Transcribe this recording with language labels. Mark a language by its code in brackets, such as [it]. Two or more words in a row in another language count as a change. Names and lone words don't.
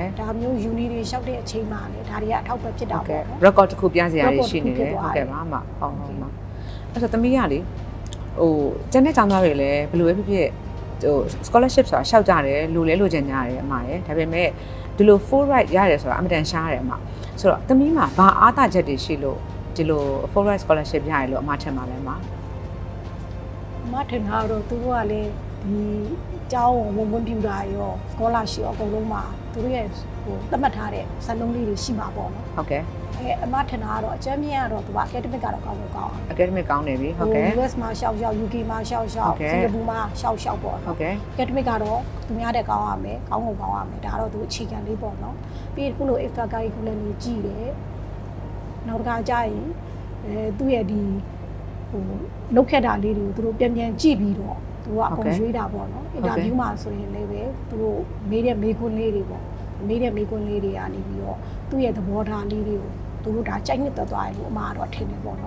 [my] ဒါမျိုး uni တွေလျှောက်တဲ့အချိန်မှာလေဒါတွေကအထောက်ပံ့ဖြစ်တာပေါ့နော် record တစ်ခုပြစရာရှိနေတယ်ဟုတ်ကဲ့ပါအမဟုတ်ဟုတ်ပါအဲ့တော့သမီးကလေဟိုကျန်တဲ့ကျောင်းသားတွေလည်းဘယ်လိုပဲဖြစ်ဖြစ်ဟို scholarship ဆိုတာရှောက်ကြတယ်လူလဲလိုချင်ကြတယ်အမရယ်ဒါပေမဲ့ဒီလို [en] full right [my] ရတယ်ဆိုတာအမတန်ရှားတယ်အမဆိုတော့သမီးမှာဘာအားသာချက်တွေရှိလို့ဒီလို [en] full right scholarship [my] ရတယ်လို့အမထင်ပါလဲအ မထင်တာတော့သူတို့ကလည်းဒီကျောင်းဝင်ပြူတာရော scholarship အကုန်လုံးမှာသူတို့ရဲ့ဟိုသတ်မှတ်ထားတဲ့စံနှုန်းလေးတွေရှိမှာပေါ့နော် ဟုတ်ကဲ့ အမထင်တာကတော့အကျဉ်းမြင့်ကတော့သူက academic ကတော့ကောင်းလို့ကောင်းအောင် academic ကောင်းနေပြီဟုတ်ကဲ့ US မှာရှောက် UK မှာရှောက်စင်ကာပူမှာရှောက်ပေါ့ ဟုတ်ကဲ့ academic ကတော့သူများတဲ့ကောင်းရမယ်ကောင်းဖို့ကောင်းရမယ်ဒါတော့သူအခြေခံလေးပေါ့နော်ပြီးခုလို [en] extra curriculum [my] တွေကြည့်တယ်နောက်တစ်ခါကျရင်သူ့ရဲ့ဒီဟိုလောက်ခဲ့တာလေးတွေကိုသူတို့ပြန်ကြည့်ပြီးတော့သူကအကုန်ရွေးတာပေါ့နော်အင်တာဗျူးမှာဆိုရင်လည်းပဲသူတို့မေးတဲ့မေးခွန်းလေးတွေပေါ့မေးတဲ့မေးခွန်းလေးတွေကနေပြီးတော့သူ့ရဲ့သဘောထားလေးတွေကိုသူတို့ဒါကြိုက်နှစ်သက်သွားတယ်လို့အမကတော့ထင်တယ်ပေါ့နော်